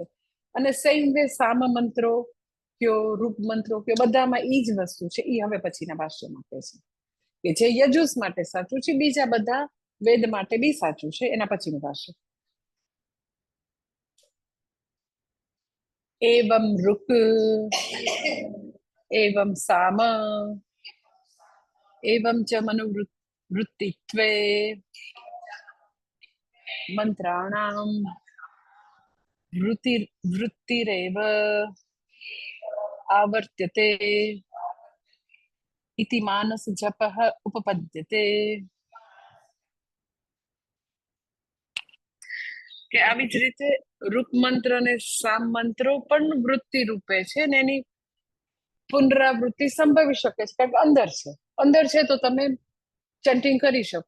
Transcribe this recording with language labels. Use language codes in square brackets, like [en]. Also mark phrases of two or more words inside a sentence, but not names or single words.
[gu] અને [en] same way [gu] સામ મંત્રો કયો, રૂપ મંત્રો કયો, બધામાં એ જ વસ્તુ છે. એ હવે પછીના ભાષ્યમાં કહે છે કે જે યજુસ માટે સાચું છે, બીજા બધા વેદ માટે બી સાચું છે. એના પછીનું ભાષ્ય. [sa] एवं रुक् एवं साम एवं च मनुवृत्तित्वे मंत्राणां वृत्तिरेव आवर्त्यते इति मानस जपः उपपद्यते. [gu] કે આવી જ રીતે રૂપ મંત્ર અને સામ મંત્રો પણ વૃત્તિ રૂપે છે ને એની પુનરાવૃત્તિ સંભવી શકે છે કારણ કે અંદર છે તો તમે ચેન્ટિંગ કરી શકો.